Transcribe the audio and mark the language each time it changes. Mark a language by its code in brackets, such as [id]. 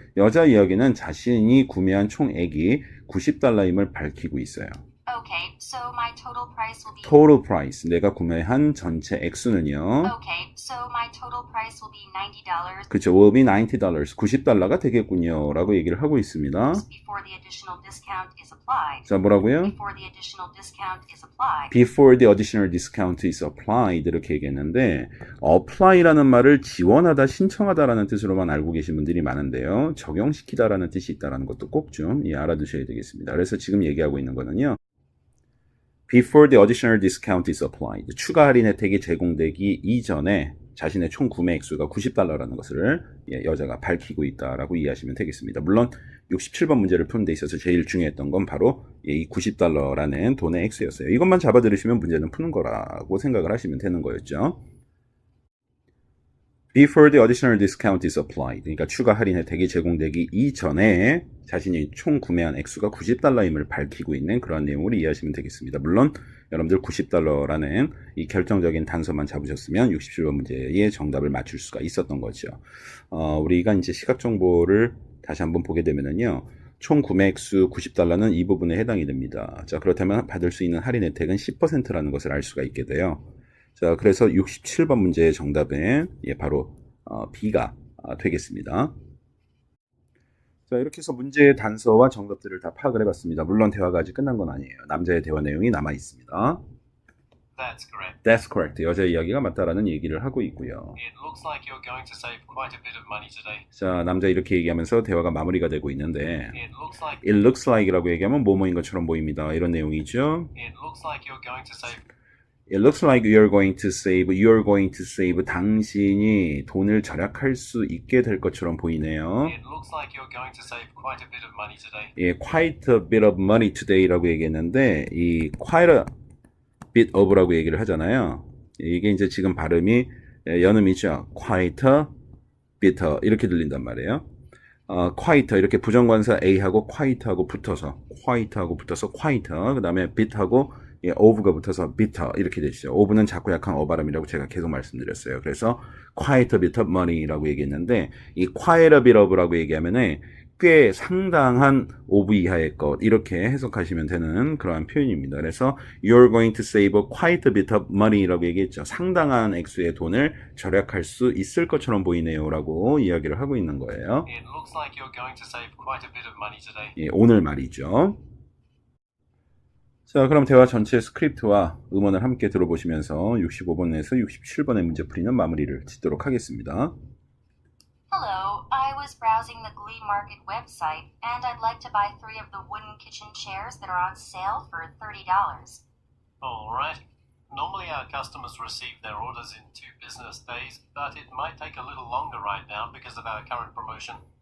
[ko] 여자 이야기는 자신이 구매한 총액이 $90임을 밝히고 있어요. [en] Okay, so my total price will be total price, [ko] 내가 구매한 전체 액수는요. [en] Okay, so my total price will be $90 [ko] 그쵸, [en] will be $90, [ko] $90가 되겠군요 라고 얘기를 하고 있습니다. [en] before the additional discount is applied. [ko] 자, 뭐라고요? [en] Before the additional discount is applied. Before the additional discount is applied [ko] 이렇게 얘기했는데 apply라는 말을 지원하다, 신청하다라는 뜻으로만 알고 계신 분들이 많은데요. 적용시키다라는 뜻이 있다는 것도 꼭 좀 알아두셔야 되겠습니다. 그래서 지금 얘기하고 있는 거는요. [en] Before the additional discount is applied. [ko] 추가 할인 혜택이 제공되기 이전에 자신의 총 구매 액수가 $90라는 것을 여자가 밝히고 있다라고 이해하시면 되겠습니다. 물론 67번 문제를 푸는 데 있어서 제일 중요했던 건 바로 이 $90라는 돈의 액수였어요. 이것만 잡아 들으시면 문제는 푸는 거라고 생각을 하시면 되는 거였죠. [en] Before the additional discount is applied. [ko] 그러니까 추가 할인 혜택이 제공되기 이전에 자신이 총 구매한 액수가 $90임을 밝히고 있는 그런 내용으로 이해하시면 되겠습니다. 물론 여러분들 $90라는 이 결정적인 단서만 잡으셨으면 67번 문제의 정답을 맞출 수가 있었던 거죠. 우리가 이제 시각 정보를 다시 한번 보게 되면은요. 총 구매 액수 $90는 이 부분에 해당이 됩니다. 자, 그렇다면 받을 수 있는 할인 혜택은 10%라는 것을 알 수가 있게 돼요. 자, 그래서 67번 문제의 정답은 바로 B가 되겠습니다. 자, 이렇게 해서 문제의 단서와 정답들을 다 파악을 해봤습니다. 물론 대화가 아직 끝난 건 아니에요. 남자의 대화 내용이 남아 있습니다. [en] That's correct. That's correct. [ko] 여자 이야기가 맞다라는 얘기를 하고 있고요. [en] It looks like you're going to save quite a bit of money today. [ko] 자, 남자 이렇게 얘기하면서 대화가 마무리가 되고 있는데 [en] It looks like [ko] It looks like이라고 얘기하면 뭐뭐인 것처럼 보입니다. 이런 내용이죠. [en] it looks like you're going to save It looks like you're going to save. [ko] 당신이 돈을 절약할 수 있게 될 것처럼 보이네요. [en] It looks like you're going to save quite a bit of money today. [ko] 예, [en] quite a bit of money today [ko] 라고 얘기했는데 이 quite a bit of라고 얘기를 하잖아요. [en] 이게 이제 지금 발음이 연음이죠. quite a bit 이렇게 들린단 말이에요. [ko] quite 이렇게 부정관사 A하고 quite하고 붙어서 quite 그 다음에 bit하고 예, of가 붙어서 bitter 이렇게 되시죠. of는 작고 약한 어 발음이라고 제가 계속 말씀드렸어요. 그래서 [en] quite a bit of money [ko] 라고 얘기했는데 이 quite a bit of라고 얘기하면은 꽤 상당한 of 이하의 것 이렇게 해석하시면 되는 그러한 표현입니다. 그래서 [en] you're going to save quite a bit of money라고 얘기했죠. [ko] 상당한 액수의 돈을 절약할 수 있을 것처럼 보이네요 라고 이야기를 하고 있는 거예요. [en] It looks like you're going to save quite a bit of money today. [ko] 예, 오늘 말이죠. 자, 그럼 대화 전체 스크립트와 음원을 함께 들어보시면서 65번에서 67번의 문제풀이는 마무리를 짓도록 하겠습니다. [en] Hello, I was browsing the Glee Market website, and I'd like to buy 3 of the wooden kitchen chairs that are on sale for $30. Alright. Normally our customers receive their orders in 2 business days, but it might take a little longer right now because of our current promotion.